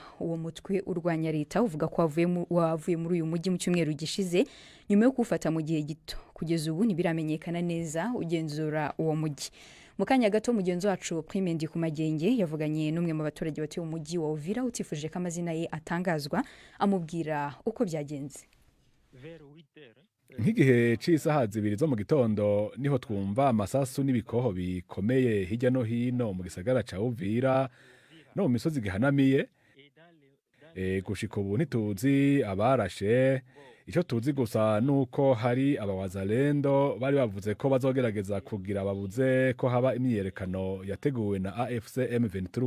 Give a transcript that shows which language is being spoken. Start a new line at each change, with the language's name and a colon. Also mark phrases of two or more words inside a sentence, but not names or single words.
Kinyarwanda: Uwo mutwe urwanya leta uvuga ko wavuye muri uyu mujyi mu cyumweru gishize nyuma yo kufata mu gihe gito. Kugeza ubu ntibiramenyekana neza ugenzura uwo mujyi. Mu kanya gato mugenzi wacu Prime Ndikumagenge yavuganye n'umwe mu baturage batuye mu mujyi wa Uvira utifuje ko amazina ye atangazwa, amubwira uko byagenze.
Rundi: Nk'igihe c'isaha 2 zo mu gitondo niho twumva amasasu n'ibikoho bikomeye hirya no hino mu gisagara ca Uvira no mu misozi gihanamiye. Gushika ubu ntituzi abarashe, icyo tuzi gusa nuko hari abawazalendo bari bavuze ko bazogerageza kugira babuze ko haba imyiyerekano yateguwe na AFC M23.